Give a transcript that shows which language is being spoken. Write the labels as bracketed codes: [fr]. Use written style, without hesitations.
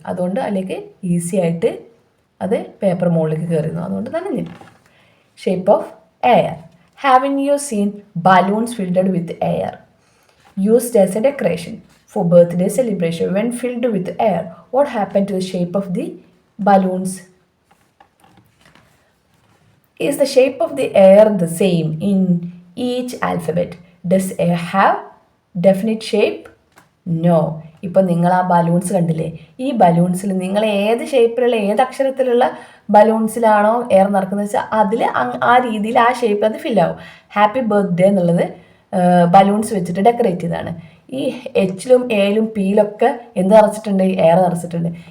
[ml] അതുകൊണ്ട് അതിലേക്ക് ഈസി ആയിട്ട് അത് പേപ്പർ മുകളിലേക്ക് കയറുന്നു. അതുകൊണ്ട് നനഞ്ഞു. [en] Shape of air. Having you seen balloons filled with air used as a decoration for birthday celebration? When filled with air, what happened to the shape of the balloons? Is the shape of the air the same in each alphabet? Does air have definite shape? [ml] No. ഇപ്പോൾ നിങ്ങൾ ആ balloons കണ്ടില്ലേ? ഈ ബലൂൺസിൽ നിങ്ങൾ ഏത് ഷേപ്പിലുള്ള ഏത് അക്ഷരത്തിലുള്ള ബലൂൺസിലാണോ air നടക്കുന്നത് വെച്ചാൽ അതിൽ ആ രീതിയിൽ ആ ഷേപ്പിൽ അത് ഫില്ലാവും. ഹാപ്പി ബർത്ത്ഡേ എന്നുള്ളത് ബലൂൺസ് വെച്ചിട്ട് ഡെക്കറേറ്റ് ചെയ്തതാണ്. ഈ എച്ചിലും എയിലും പിയിലൊക്കെ എന്ത് നിറച്ചിട്ടുണ്ട്? എയർ നിറച്ചിട്ടുണ്ട്.